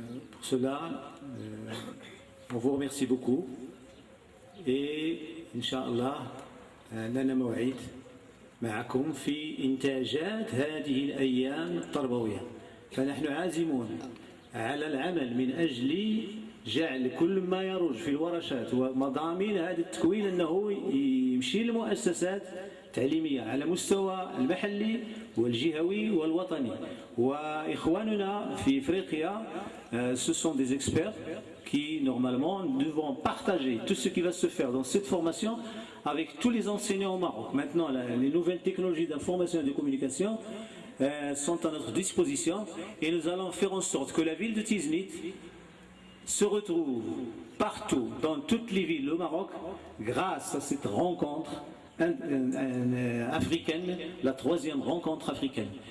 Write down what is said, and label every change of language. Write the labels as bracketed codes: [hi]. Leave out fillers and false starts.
[fr] Pour cela, on vous remercie beaucoup et Inch'Allah, [ar] لنا موعد معكم في إنتاجات هذه الأيام التربوية. فنحن عازمون على العمل من أجل جعل كل ما يروج في الورشات ومضامين هذا التكوين أنه يمشي للمؤسسات التعليمية على مستوى المحلي والجهوي والوطني. وإخواننا في إفريقيا [fr] ce sont des experts qui normalement devront partager tout ce qui va se faire dans cette formation avec tous les enseignants au Maroc. Maintenant, les nouvelles technologies d'information et de communication sont à notre disposition et nous allons faire en sorte que la ville de Tiznit se retrouve partout, dans toutes les villes au Maroc, grâce à cette rencontre africaine, la troisième rencontre africaine.